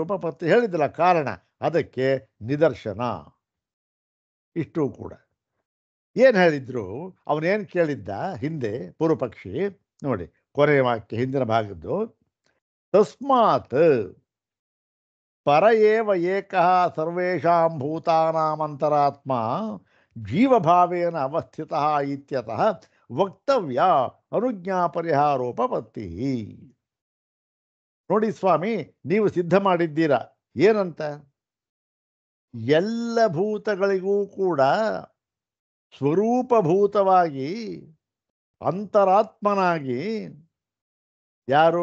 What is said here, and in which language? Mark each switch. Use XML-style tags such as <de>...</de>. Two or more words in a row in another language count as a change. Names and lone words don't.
<kn>ಉಪಪತ್ತಿ ಹೇಳಿದಿಲ್ಲ ಕಾರಣ, ಅದಕ್ಕೆ ನಿದರ್ಶನ. ಇಷ್ಟು ಕೂಡ ಏನು ಹೇಳಿದ್ರು, ಅವನೇನು ಕೇಳಿದ್ದ ಹಿಂದೆ ಪೂರ್ವಪಕ್ಷಿ ನೋಡಿ, ಕೊನೆಯ ವಾಕ್ಯ ಹಿಂದಿನ ಭಾಗದ್ದು,</kn> <sa>ತಸ್ಮಾತ್ ಪರ ಏವ ಏಕಃ ಸರ್ವೇಷಾಂ ಭೂತಾನಾಮಂತರಾತ್ಮ ಜೀವಭಾವೇನ ಅವಸ್ಥಿತಃ ಇತ್ಯತಃ ವಕ್ತವ್ಯ ಅನುಜ್ಞಾ ಪರಿಹಾರೋಪಪತ್ತಿ.</sa> <kn>ನೋಡಿ ಸ್ವಾಮಿ, ನೀವು ಸಿದ್ಧ ಮಾಡಿದ್ದೀರಾ ಏನಂತ? ಎಲ್ಲ ಭೂತಗಳಿಗೂ ಕೂಡ ಸ್ವರೂಪಭೂತವಾಗಿ ಅಂತರಾತ್ಮನಾಗಿ ಯಾರು?</kn>